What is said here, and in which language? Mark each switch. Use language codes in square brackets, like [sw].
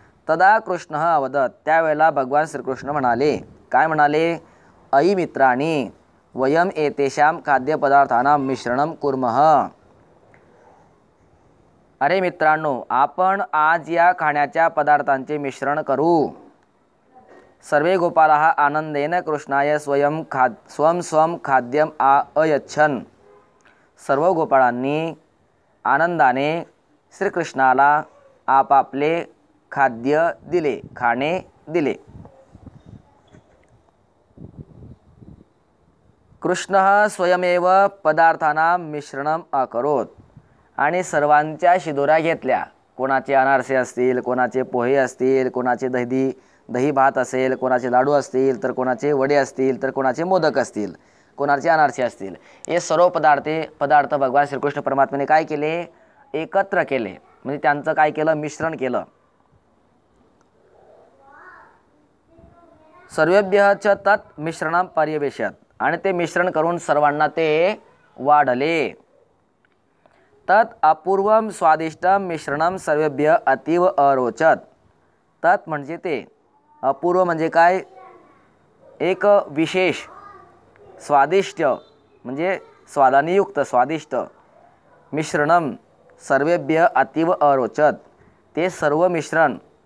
[sa] तदा कृष्ण अवदत. [mr] त्यावेळेला भगवान श्रीकृष्ण म्हणाले. काय म्हणाले, [sa] अयि मित्राणि वयम एतेषां खाद्यपदार्थानां मिश्रणं कुर्मः. [mr] अरे मित्रांनो, आपण आज या खाण्याच्या पदार्थांचे मिश्रण करू. [sa] सर्वे गोपालाः आनंदेन कृष्णाय स्वं खाद्यम अयच्छन्. [mr] सर्व गोपाळांनी आनंदाने श्रीकृष्णाला आपापले खाद्य दिले, खाणे दिले. [sa] कृष्णः स्वयमेव पदार्थानां मिश्रणम अकरोत. [mr] आणि सर्वांच्या शिदोऱ्या घेतल्या. कोणाचे अनारसे असतील, कोणाचे पोहे असतील, कोणाचे दही भात असेल, कोणाचे लाडू असतील, तर कोणाचे वडे असतील, तर कोणाचे मोदक असतील, कोणाचे अनारसे असतील. हे सर्व पदार्थ भगवान श्रीकृष्ण परमात्म्याने काय केले, एकत्र केले. म्हणजे त्यांचं काय केलं, मिश्रण केलं. [sa] सर्वेभ्यः च तत् मिश्रणं पर्यवेशत. [mr] आणि ते मिश्रण करून सर्वांना ते वाढले. [sa] तत् अपूर्वम स्वादिष्टम मिश्रणम सर्वेभ्य अतीव अरोचत. तत् [mr] म्हणजे ते, अपूर्व म्हणजे काय, एक विशेष, स्वादिष्ट म्हणजे स्वादाने युक्त स्वादिष्ट, [sa] मिश्रणम सर्वेभ्य अतीव अरोचत. [mr] ते सर्व मिश्रण